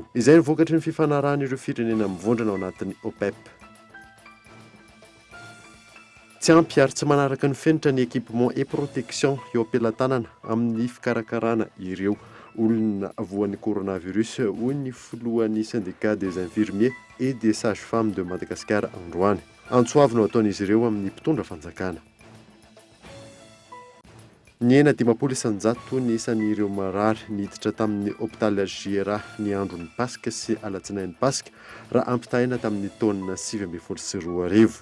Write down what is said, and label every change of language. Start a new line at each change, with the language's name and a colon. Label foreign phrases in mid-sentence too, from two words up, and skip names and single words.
Malagasy: Izay ny vokatry ny fifanarahana ireo firenena mivondrona ao anatin'ny OPEP. Tsy ampy ary tsy manaraka ny fenitra ny
French: équipement et protection
Malagasy: eo ampelantanana amin'ny fikarakarana ireo olona voan'ny coronavirus hoy ny filohan'ny syndicat des infirmiers et des sages-femmes de Madagascar androany. Antsoavy no ataon'izy ireo amin'ny mpitondra fanjakana. Ny 900 ny isan'ireo marary niditra tamin'ny hôpital GRA ny andron'ny Pasika sy alatsinain'ny Pasika raha ampitaina tamin'ny taona 2022.